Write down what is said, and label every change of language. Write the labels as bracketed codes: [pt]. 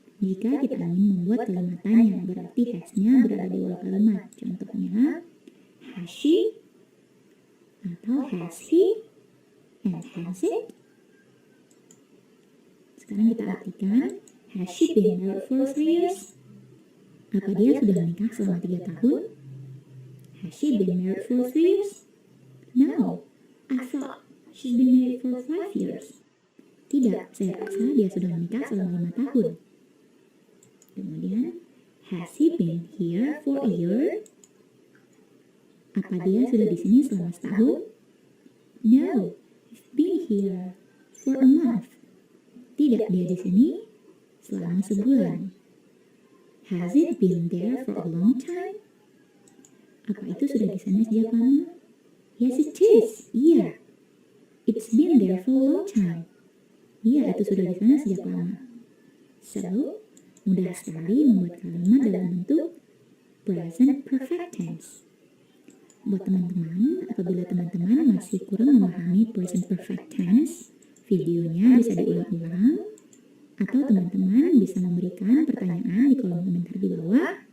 [id] Jika kita ingin membuat kalimat tanya, berarti has-nya berada di awal kalimat. Contohnya, has she, atau has he, and has it. Sekarang kita artikan, [en] has she been married for 3 years? [id] Apa dia sudah menikah selama 3 tahun? [en] Has she been married for 3 years? No, I thought she's been married for 5 years. [id] Tidak, saya rasa dia sudah menikah selama 5 tahun. [en] Kemudian, has he been here for a year? [id] Apa dia sudah di sini selama setahun? [en] No, he's been here for a month. [id] Tidak, dia di sini selama sebulan. [en] Has it been there for a long time? [id] Apa itu sudah di sana sejak lama? [en] Yes, it is. [id] Iya. [en] It's been there for a long time. [id] Iya, itu sudah di sana sejak lama. So, mudah sekali membuat kalimat dalam bentuk present perfect tense. Buat teman-teman, apabila teman-teman masih kurang memahami present perfect tense, videonya bisa diulang-ulang, atau teman-teman bisa memberikan pertanyaan di kolom komentar di bawah.